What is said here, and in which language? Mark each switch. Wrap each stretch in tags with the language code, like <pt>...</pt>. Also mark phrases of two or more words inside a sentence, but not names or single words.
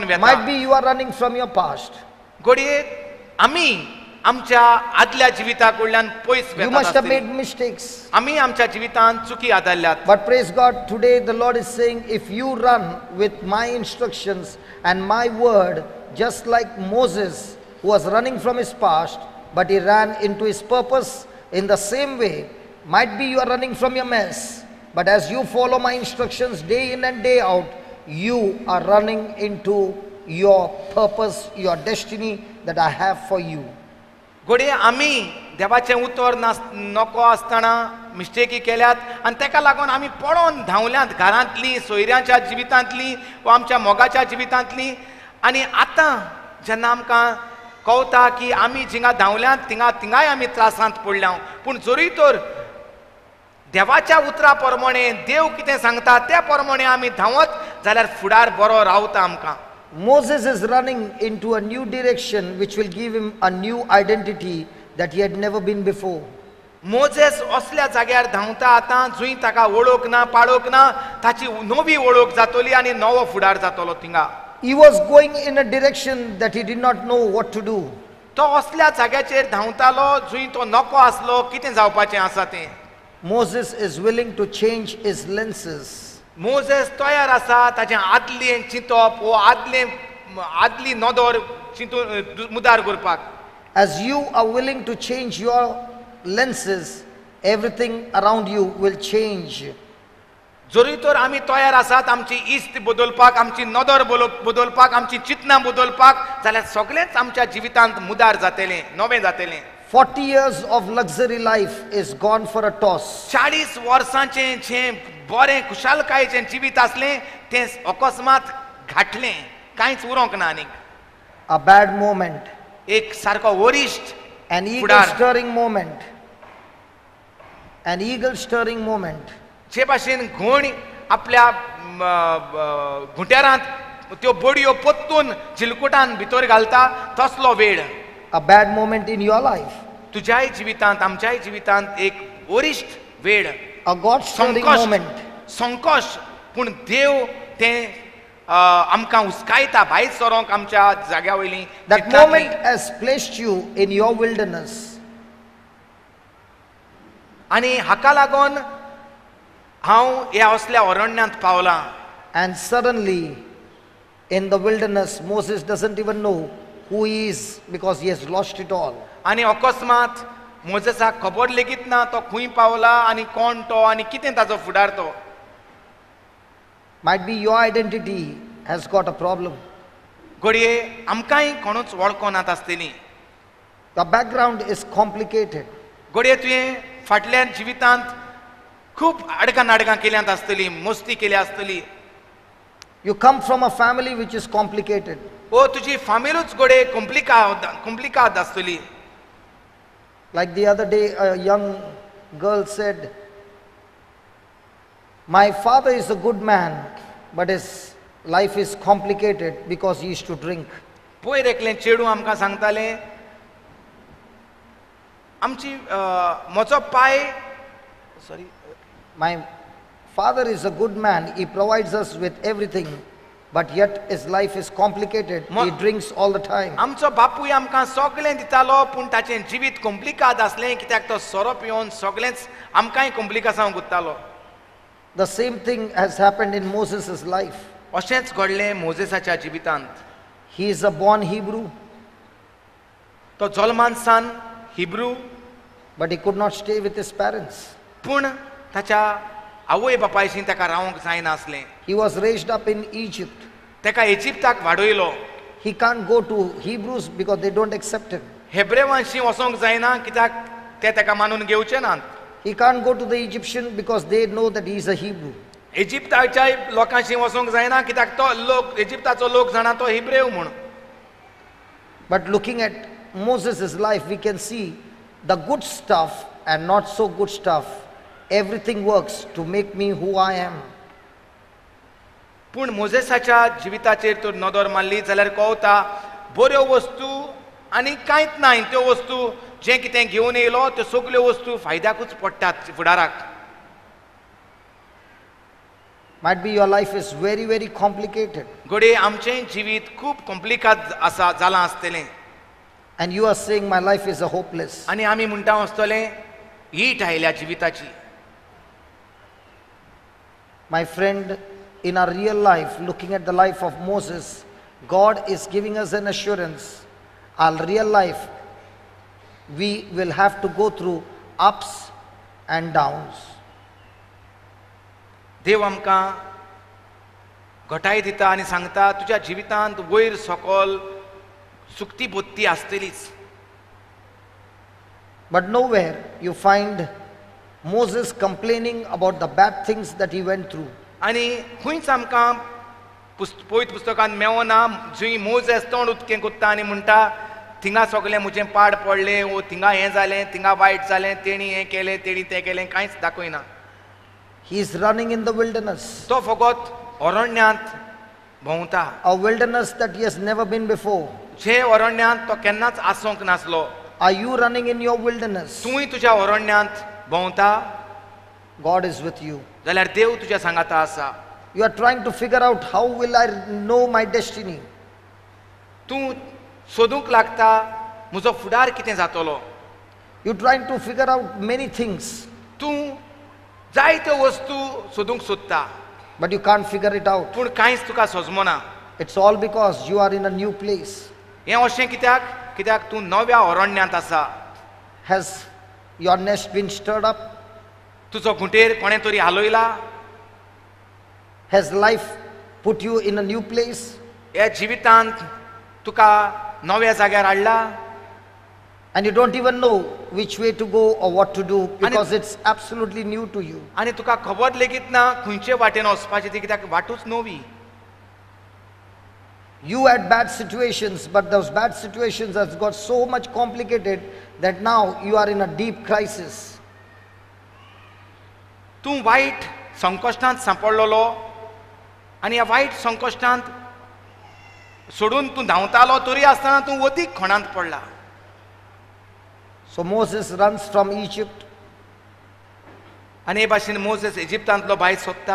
<en>Might</en> <kok>वेता.</kok> <en>be you are running from your past.</en> <kok>घडये आमी आमच्या आदल्या जिविता कडल्यान पयस</kok> <en>You must have made</en> <kok>वेतात.</kok> <en>mistakes.</en> <kok>आमी आमच्या जिवितांत चुकी आदारल्यात.</kok> <en>But praise God, today the Lord is saying, if you run with my instructions and my word, just like Moses, who was running from his past, but he ran into his purpose, in the same way, might be you are running from your mess, but as you follow my instructions day in and day out, you are running into your purpose, your destiny that I have for you.</en> <kok>घडये आमी देवाचें उतर नको आसतना मिस्टेकी केल्यात, आनी ताका लागून आमी पडोन धांवल्यात घरांतलीं, सोयऱ्यांच्या जिवितांतलीं वा आमच्या मोगाच्या जिवितांतलीं. आनी आतां जेन्ना आमकां कळटा की आमी जिंगा धांवल्यात थिंगाय आमी त्रासांत पडल्या, पूण जरी तर देवाच्या उतरा प्रमाणे देव कितें सांगता त्या प्रमाणे आमी धांवत जाल्यार फुडार बरो रावता आमकां.</kok> <en>Moses is running into a new direction which will give him a new identity that he had never been before.</en> <kok>मोजेस असल्या जाग्यार धांवता आतां जंय ताका वळख ना, पाळख ना, ताची नवी वळख जातली आनी नवो फुडार जातलो थिंगा.</kok> <en>He was going in a direction that he did not know what to do.</en> <kok>तो असल्या जाग्याचेर धांवतालो जंय तो नको आसलो, कितें जावपाचें आसा तें.</kok> <en>Moses is willing to change his lenses.</en> <kok>मोजेस तयार आसा ताचें आदलें चिंतप वो आदली नदर चिंतून मुदार करपाक.</kok> <en>As you are willing to change your lenses, everything around you will change.</en> <kok>जरी तर आमी तयार आसात आमची इस्त बदलपाक, आमची नदर बदलपाक, आमची चिंतनां बदलपाक, जाल्यार सगळेंच आमच्या जिवितांत मुदार जातलें, नवें जातलें.</kok> <en>40 years of luxury life is gone for a toss.</en> <kok>40 वर्सांचें जें बरें खुशालकायेचें जिवीत आसलें तें अकस्मात घाटलें, कांयच उरोंक ना आनीक.</kok> <en>A bad moment,</en> <kok>एक सारको वरिश्ट</kok> <en>an eagle</en> <kok>फुडार.</kok> <en>stirring moment, an eagle stirring moment.</en> <kok>जे भाशेन घोण आपल्या घुट्यारांत त्यो बडयो पोत्तून झिलकुटान भितर घालता तसलो वेळ.</kok> <en>A bad moment in your life,</en> <kok>तुज्याय जिवितांत, आमच्याय जिवितांत एक वरिश्ट वेळ,</kok> <en>a God stirring moment.</en> <kok>संकोश, पूण देव तें आमकां हुस्कायता भायर सरोंक आमच्या जाग्या वयलीं.</kok> <en>That moment has placed you in your wilderness.</en> <kok>आनी हाका लागून हांव ह्या असल्या अरण्यांत पावलां.</kok> <en>And suddenly, in the wilderness, Moses doesn't even know who he is because he has lost it all.</en> <kok>आनी अकस्मात मोजेसाक खबर लेगीत ना तो खंय पावला आनी कोण तो आनी कितें ताचो फुडार तो.</kok> <en>Might be your identity has got a problem.</en> <kok>घडये आमकांय कोणूच वळखोनात आसतलीं.</kok> <en>The background is complicated.</en> <kok>घडये तुवें फाटल्या जिवितांत खूब आडकां केल्यांत आसतलीं, मस्ती केल्या आसतली.</kok> <en>You come from a family which is complicated.</en> <kok>ओ तुजी फामिलूच घडये कॉम्प्लिकाद आसतली.</kok> <en>Like the other day, a young girl said, my father is a good man, but his life is complicated because he used to drink.</en> <kok>पयर एकलें चेडूं आमकां सांगतालें, आमची म्हजो पाय, सॉरी,</kok> <en>My Father is a good man. He provides us with everything. But yet his life is complicated. He drinks all the time.</en> <kok>आमचो बापूय आमकां सगळें दितालो पूण ताचें जिवीत कॉम्प्लिकाद आसलें कित्याक तो सोरो पिवन सगळेंच आमकांय कॉम्प्लिकासांव गुंततालो.</kok> <en>The same thing has happened in Moses' life.</en> <kok>अशेंच घडलें मोजेसाच्या जिवितांत.</kok> <en>He is a born Hebrew.</en> <kok>तो जल्मान सान हिब्रू,</kok> <en>but he could not stay with his parents.</en> <kok>पूण ताच्या आवय बापायशीं ताका रावंक जायनासलें.</kok> <en>He was raised up in Egypt.</en> <kok>ताका इजिप्ताक वाडयलो.</kok> <en>He can't go to Hebrews because they don't accept him.</en> <kok>हेब्रेवांशी वचोंक जायना कित्याक ते ताका मानून घेवचे नात.</kok> <en>He can't go to the Egyptian because they know that he is a Hebrew.</en> <kok>इजिप्ताच्या लोकांशी वचोंक जायना कित्याक तो लोक इजिप्ताचो लोक जाणा तो हिब्रेव म्हूण.</kok> <en>But looking at Moses' life, we can see the good stuff and not so good stuff. Everything works to make me who I am.</en> <kok>पूण मोजेसाच्या जिविताचेर तर नदर मारली जाल्यार कळटा बऱ्यो वस्तू आनी कांयच नाय त्यो वस्तू जें कितें घेवन येयलो त्यो सगल्यो वस्तू फायद्याकूच पडटात फुडाराक.</kok> <en>Might be your life is very, very complicated.</en> <kok>घडये आमचें जिवीत खूब कॉम्प्लिकाद आसा जालां आसतलें.</kok> <en>And you are saying my life is a hopeless.</en> <kok>आनी आमी म्हणटा आसतलें हीट आयल्या जिविताची.</kok> <en>My friend, in our real life, looking at the life of Moses, God is giving us an assurance. Our real life, we will have to go through ups and downs.</en> <kok>देव आमकां घटाय दिता आनी सांगता तुज्या जिवितांत वयर सकयल सुक्ती बुत्ती आसतलीच.</kok> <en>But nowhere you find Moses complaining about the bad things that he went through.</en> <kok>आनी खंयच आमकां पवित्र पुस्तकांत मेवना जंय मोजेस तोंड उदकें कोत्ता आनी म्हणटा थिंगा सगळें म्हजें पाड पडलें वो थिंगा हें जालें थिंगा वायट जालें तेणी हें केलें तेणी तें केलें कांयच दाखयना.</kok> <en>He is running in the wilderness.</en> <kok>तो फकत अरण्यांत भोंवता.</kok> <en>A wilderness that he has never been before.</en> <kok>जे अरण्यांत तो केन्नाच आसूंक नासलो.</kok> <en>Are you running in your wilderness?</en> <kok>तूंय तुज्या अरण्यांत भोंवता.</kok> <en>God is with you.</en> <kok>जाल्यार देव तुज्या सांगाता आसा.</kok> <en>You are trying to figure out how will I know my destiny.</en> <kok>तूं सोदूंक लागता म्हजो फुडार कितें जातलो.</kok> <en>You are trying to figure out many things.</en> <kok>तूं जायत्यो वस्तू सोदूंक सोदता.</kok> <en>But you can't figure it out.</en> <kok>पूण कांयच तुका सजमना.</kok> <en>It's all because you are in a new place.</en> <kok>हें अशें कित्याक तूं नव्या अरण्यांत आसा.</kok> <en>Has your nest been stirred up?</en> <kok>तुजो घुंटेर कोणें तरी हालयला.</kok> <en>Has life put you in a new place?</en> <kok>ह्या जिवितांत तुका नव्या जाग्यार हाडला.</kok> <en>And you don't even know which way to go or what to do because it's absolutely new to you.</en> <kok>आनी तुका खबर लेगीत ना खंयचे वाटेन वचपाचें ती कित्याक वाटूच नवी.</kok> <en>You had bad situations, but those bad situations has got so much complicated that now you are in a deep crisis.</en> <kok>तूं वायट संकश्टांत सांपडलेलो आनी ह्या वायट संकश्टांत सोडून तूं धांवतालो तरी आसतना तूं अदीक खणांत पडला.</kok> <en>So Moses runs from Egypt.</en> <kok>आनी हे भाशेन मोजेस इजिप्तांतलो भायर सोदता.</kok>